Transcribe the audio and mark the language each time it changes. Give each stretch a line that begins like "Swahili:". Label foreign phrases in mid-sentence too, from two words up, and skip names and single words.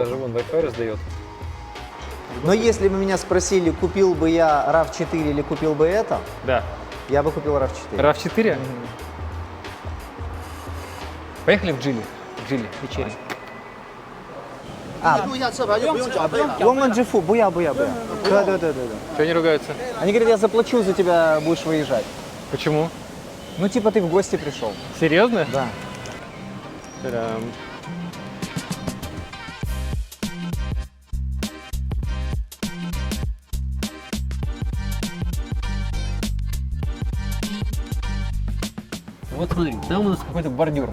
Russian: Даже вон Wi-Fi раздает. Но если бы меня спросили, купил бы я RAV4 или купил бы это, Да. я бы купил RAV4. RAV4? Мгм. Поехали в Джили. Джили, вечерить. А,
Chinese: 录一下车牌就不用缴费了。我们支付，不要。对。
Russian: Что они ругаются? Они говорят, я заплачу за тебя, будешь выезжать. Почему? Ну, типа ты в гости пришел. Серьезно? Да. Та-дам. Вот смотри, там у нас какой-то бордюр.